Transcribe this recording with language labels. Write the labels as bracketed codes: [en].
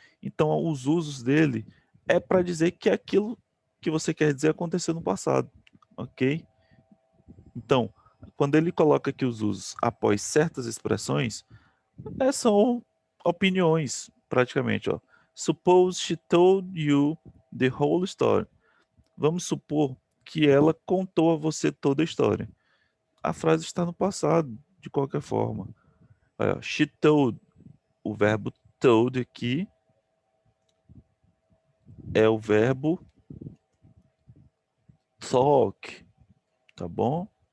[pt] Então, os usos dele é para dizer que aquilo que você quer dizer aconteceu no passado, ok? Então, quando ele coloca aqui os usos após certas expressões, são opiniões, praticamente. Ó. [en] Suppose she told you the whole story. [pt] Vamos supor que ela contou a você toda a história. A frase está no passado, de qualquer forma. Olha, [en] she told, [pt] o verbo told aqui é o verbo talk, tá bom?